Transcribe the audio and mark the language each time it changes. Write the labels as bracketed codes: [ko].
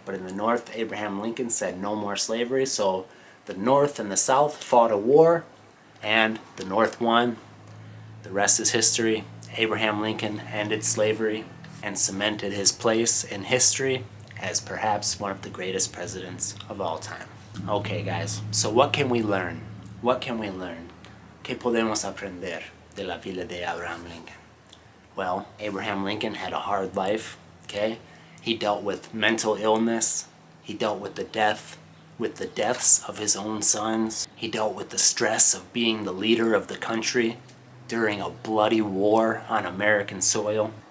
[en] But in the North, Abraham Lincoln said no more slavery, so the North and the South fought a war, and the North won. The rest is history. Abraham Lincoln ended slavery and cemented his place in history as perhaps one of the greatest presidents of all time. Okay, guys, so what can we learn? What can we learn? [es] ¿Qué podemos aprender de la vida de Abraham Lincoln? [en] Well, Abraham Lincoln had a hard life, okay? He dealt with mental illness. He dealt with the deaths of his own sons. He dealt with the stress of being the leader of the country during a bloody war on American soil.